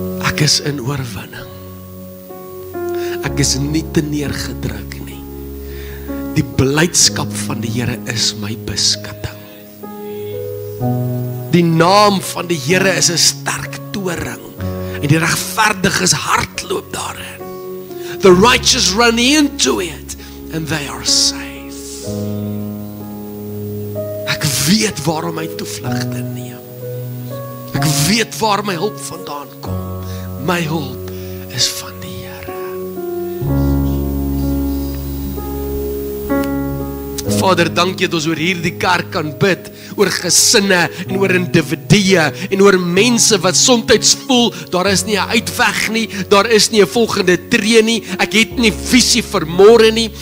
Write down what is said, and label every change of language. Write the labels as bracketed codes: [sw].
[af] Ek is in oorwinning. Ek is nie te neergedruk nie. Die blydskap van die Here is my beskutting. Die naam van die Here is 'n sterk toring en die regverdiges hardloop daarin. [en] The righteous run into it and they are safe. [af] Ek weet waarom my toevlugte neem. Ek weet waar my hulp vandaan kom. My hulp is van die Here. Vader, dankie dat ons oor hierdie kerk kan bid, oor gesinne en oor individue en oor mense wat soms voel, daar is nie 'n uitweg nie, daar is nie 'n volgende tree nie, ek het nie visie vir môre nie,